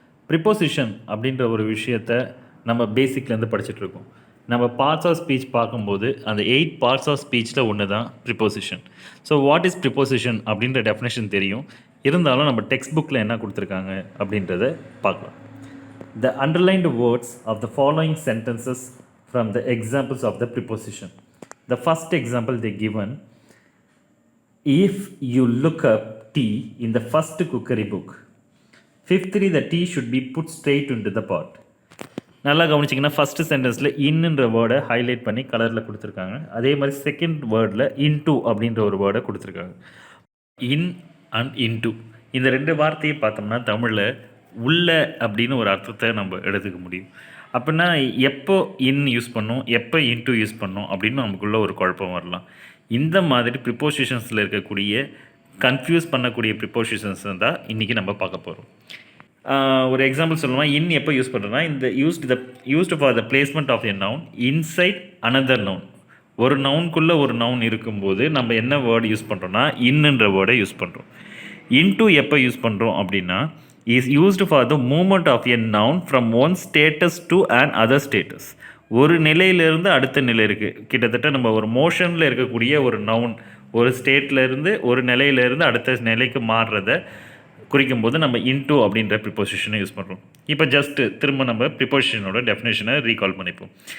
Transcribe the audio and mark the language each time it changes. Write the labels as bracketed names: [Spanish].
[Tamil] Preposition அப்படின்ற ஒரு விஷயத்தை நம்ம பேசிக்லேருந்து படிச்சுட்ருக்கோம். நம்ம பார்ட்ஸ் ஆஃப் ஸ்பீச் பார்க்கும்போது அந்த 8 பார்ட்ஸ் ஆஃப் ஸ்பீச்சில் ஒன்று தான் preposition. [English] so what is preposition [Tamil] அப்படின்ற டெஃபினேஷன் தெரியும். இருந்தாலும் நம்ம டெக்ஸ்ட் புக்கில் என்ன கொடுத்துருக்காங்க அப்படின்றத பார்க்கலாம். [English] The underlined words of the following sentences from the examples of the preposition. The first example they given, if you look up tea in the first cookery book, fifthly the tea should be put straight into the pot. [Tamil] நல்லா கவனிச்சிங்கன்னா first சென்டென்ஸில் இன்னுன்ற வேர்டை highlight பண்ணி கலரில் கொடுத்துருக்காங்க. அதே மாதிரி second வேர்டில் into அப்படின்ற ஒரு வேர்டை கொடுத்துருக்காங்க. இன் அண்ட் இன்டூ இந்த ரெண்டு வார்த்தையை பார்த்தோம்னா தமிழில் உள்ள அப்படின்னு ஒரு அர்த்தத்தை நம்ம எடுத்துக்க முடியும். அப்படின்னா எப்போ இன் யூஸ் பண்ணோம், எப்போ இன்டூ யூஸ் பண்ணோம் அப்படின்னு நமக்குள்ளே ஒரு குழப்பம் வரலாம். இந்த மாதிரி ப்ரிப்போசிஷன்ஸில் இருக்கக்கூடிய கன்ஃபியூஸ் பண்ணக்கூடிய ப்ரிப்போசிஷன்ஸ் தான் இன்றைக்கி நம்ம பார்க்க போகிறோம். ஒரு எக்ஸாம்பிள் சொல்லணுமா, இன் எப்போ யூஸ் பண்ணுறோன்னா இந்த [English] Used for the placement of a noun inside another noun. [Tamil] ஒரு நவுனுக்குள்ளே ஒரு நவுன் இருக்கும்போது நம்ம என்ன வேர்டு யூஸ் பண்ணுறோன்னா இன்னுன்ற வேர்டை யூஸ் பண்ணுறோம். இன்டூ எப்போ யூஸ் பண்ணுறோம் அப்படின்னா [English] is used for the movement of a noun from one status to an other status. [Tamil] ஒரு நிலையிலிருந்து அடுத்த நிலை இருக்குது. கிட்டத்தட்ட நம்ம ஒரு மோஷனில் இருக்கக்கூடிய ஒரு நவுன் ஒரு ஸ்டேட்லேருந்து ஒரு நிலையிலேருந்து அடுத்த நிலைக்கு மாறுறதை குறிக்கும்போது நம்ம இன்டூ அப்படின்ற ப்ரிப்போசிஷனை யூஸ் பண்ணுறோம். இப்போ ஜஸ்ட்டு திரும்ப நம்ம ப்ரிப்போசிஷனோட டெஃபினேஷனை ரீகால் பண்ணிப்போம்.